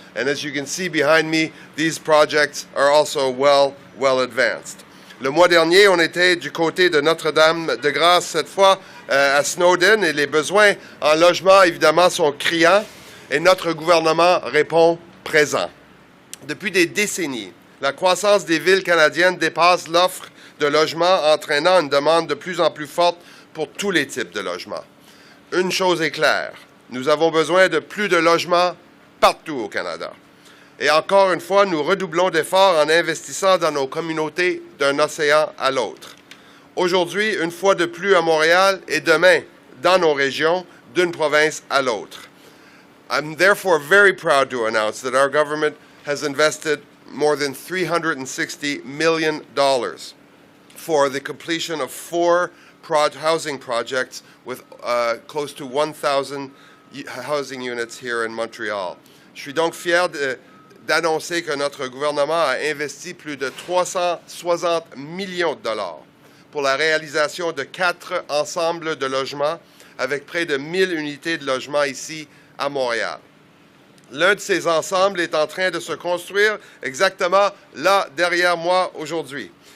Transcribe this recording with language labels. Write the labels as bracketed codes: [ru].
[en] And as you can see behind me, these projects are also well advanced. [fr] Le mois dernier, on était du côté de Notre-Dame-de-Grâce, cette fois à Snowden, et les besoins en logement, évidemment, sont criants, et notre gouvernement répond présent. Depuis des décennies, la croissance des villes canadiennes dépasse l'offre de logements, entraînant une demande de plus en plus forte pour tous les types de logements. Une chose est claire, nous avons besoin de plus de logements partout au Canada. Et encore une fois, nous redoublons d'efforts en investissant dans nos communautés d'un océan à l'autre. Aujourd'hui, une fois de plus à Montréal et demain dans nos régions, d'une province à l'autre. [en] I'm therefore very proud to announce that our government has invested more than $360 million for the completion of 4 housing projects with close to 1,000 housing units here in Montreal. [fr] Je suis donc fier d'annoncer que notre gouvernement a investi plus de 360 millions de dollars pour la réalisation de 4 ensembles de logements avec près de 1000 unités de logement ici à Montréal. L'un de ces ensembles est en train de se construire exactement là derrière moi aujourd'hui.